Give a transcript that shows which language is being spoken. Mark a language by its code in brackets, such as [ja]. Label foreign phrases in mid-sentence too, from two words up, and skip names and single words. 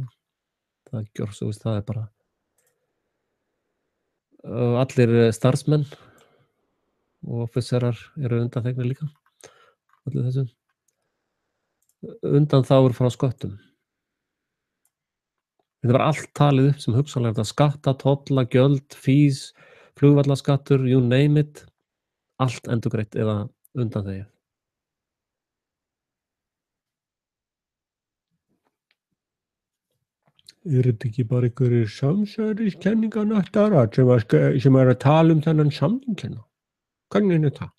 [is] Það er bara allir starfsmenn og officerar eru undanþegnir líka. Allir þessu. Undanþágur frá sköttum. Þetta var allt talið upp sem hugsanlega skatta, tolla, gjöld, [en] fees, flugvallaskattur, you name it. [is] Allt endurgreitt eða undanþegið. Þetta ekki bara einhverjir samsæriskenninganöttarar sem að tala þennan samning hérna? Hvernig er það?